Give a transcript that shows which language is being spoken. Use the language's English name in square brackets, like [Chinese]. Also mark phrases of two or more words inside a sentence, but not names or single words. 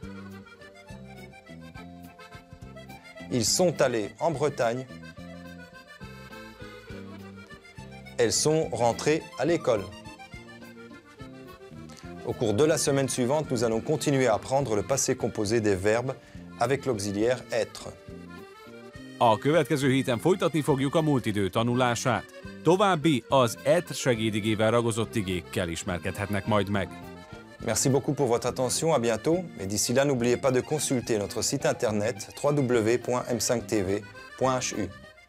[French] Ils sont allés en Bretagne. Elles sont rentrées à l'école. Au cours de la semaine suivante, nous allons continuer à apprendre le passé composé des verbes avec l'auxiliaire être. [Hungarian] A következő héten folytatni fogjuk a múltidő tanulását. További az ETR segédigével ragozott igékkel ismerkedhetnek majd meg. [French] Merci beaucoup pour votre attention, à bientôt. Et d'ici là, n'oubliez pas de consulter notre site internet www.m5tv.hu.